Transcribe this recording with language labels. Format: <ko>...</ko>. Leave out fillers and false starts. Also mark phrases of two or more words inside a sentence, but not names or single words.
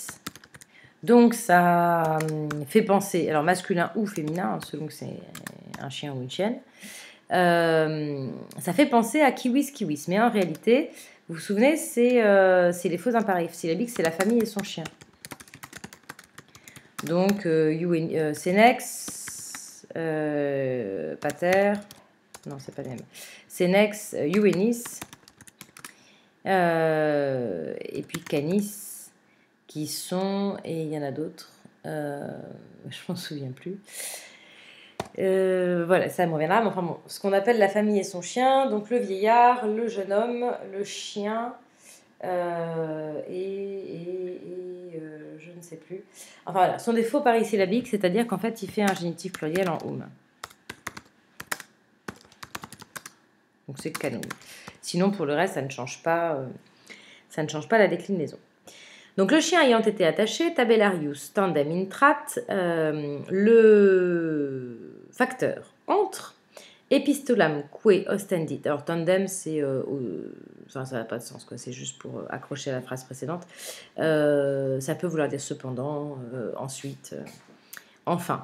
<fr>Donc, ça fait penser, alors masculin ou féminin, selon que c'est un chien ou une chienne, ça fait penser à kiwis, kiwis. Mais en réalité, vous vous souvenez, c'est les faux imparisyllabiques, c'est la famille et son chien. Donc,</fr> <la>Senex, Pater, non,</la> <fr>c'est pas les mêmes.</fr> <la>Senex, Juvenis,</la> <fr>et puis Canis, qui sont, et il y en a d'autres, je m'en souviens plus. Voilà, ça me reviendra. Mais enfin bon, ce qu'on appelle la famille et son chien, donc le vieillard, le jeune homme, le chien, je ne sais plus. Enfin voilà, ce sont des faux parisyllabiques, c'est-à-dire qu'en fait, il fait un génitif pluriel en oum. Donc c'est canon. Sinon, pour le reste, ça ne change pas la déclinaison. Donc le chien ayant été attaché,</fr> <la>tabellarius tandem intrat,</la> <fr>le facteur entre,</fr> <la>epistolam que ostendit.</la> <fr>Alors tandem, c'est, enfin ça n'a pas de sens, quoi. C'est juste pour accrocher à la phrase précédente. Ça peut vouloir dire cependant, ensuite, enfin.</fr>